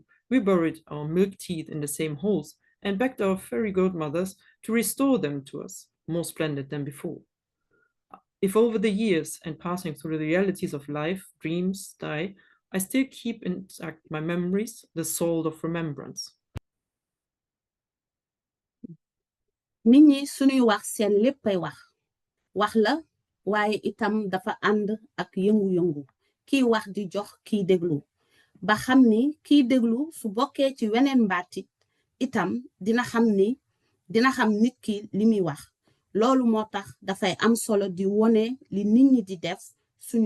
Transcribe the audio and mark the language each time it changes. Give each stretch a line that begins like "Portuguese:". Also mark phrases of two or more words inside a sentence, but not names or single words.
English: We buried our milk teeth in the same holes and begged our fairy godmothers to restore them to us, more splendid than before. If over the years and passing through the realities of life, dreams die, I still keep intact my memories, the soul of remembrance.
Wolof: nit ñi suñuy wax seen léppay wax la waaye itam dafa ànd ak yëngu-yëngu kiy wax di jox kiy déglu ba xam ni kiy déglu su bokkee ci weneen mbaatit itam dina xam nit ki li muy wax loolu moo tax dafay am solo di wone li nit ñi di def suñuy